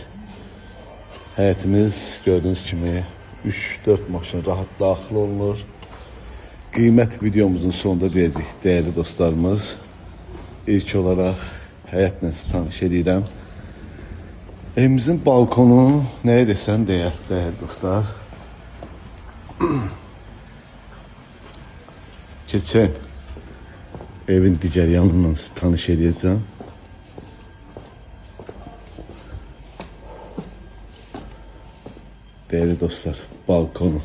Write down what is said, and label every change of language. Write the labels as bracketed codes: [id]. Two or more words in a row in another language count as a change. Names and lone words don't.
[az] Həyətimiz gördüyünüz kimi 3-4 maşın rahat daxil olunur. Qiymət videomuzun sonunda deyəcək [tr] değerli dostlarımız. [az] İlk olaraq həyətlə sizi tanış edirəm. [tr] Evimizin balkonu neye desem değer dostlar. Geçen evin diğer yanından sizi tanış edeceğim. Değerli dostlar, balkonu.